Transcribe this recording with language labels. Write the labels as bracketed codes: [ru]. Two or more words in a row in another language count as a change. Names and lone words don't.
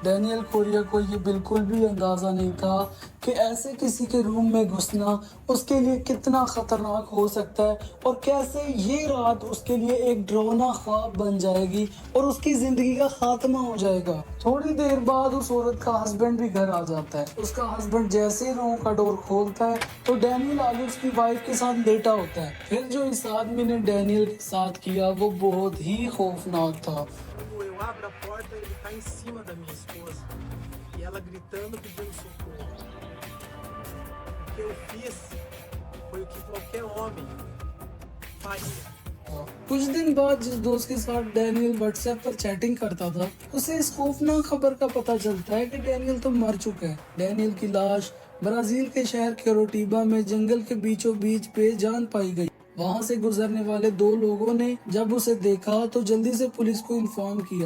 [hi] डेनियल कोरिया को ये बिल्कुल भी अंदाजा नहीं था कि ऐसे किसी के रूम में घुसना उसके लिए कितना खतरनाक हो सकता है और कैसे ये रात उसके लिए एक डरावना ख्वाब बन जाएगी और उसकी जिंदगी का खात्मा हो जाएगा। थोड़ी देर बाद उस औरत का हस्बैंड भी घर आ जाता है। उसका हस्बैंड जैसे ही रूम का डोर खोलता है तो डेनियल आगे उसकी वाइफ के साथ लेटा होता है। फिर जो इस आदमी ने डेनियल के साथ किया वो बहुत ही खौफनाक था। [pt] Eu abro a porta, ele tá em cima da minha esposa e ela gritando pedindo socorro. O que eu fiz foi o que qualquer homem faria. [hi] कुछ दिन बाद जिस दोस्त के साथ डेनियल व्हाट्सएप पर चैटिंग करता था उसे इस खौफनाक खबर का पता चलता है कि डेनियल तो मर चुका है। डेनियल की लाश ब्राजील के शहर कैरोटीबा में जंगल के बीचों बीच बेजान पाई गई। वहां से गुजरने वाले दो लोगों ने जब उसे देखा तो जल्दी से पुलिस को इन्फॉर्म किया।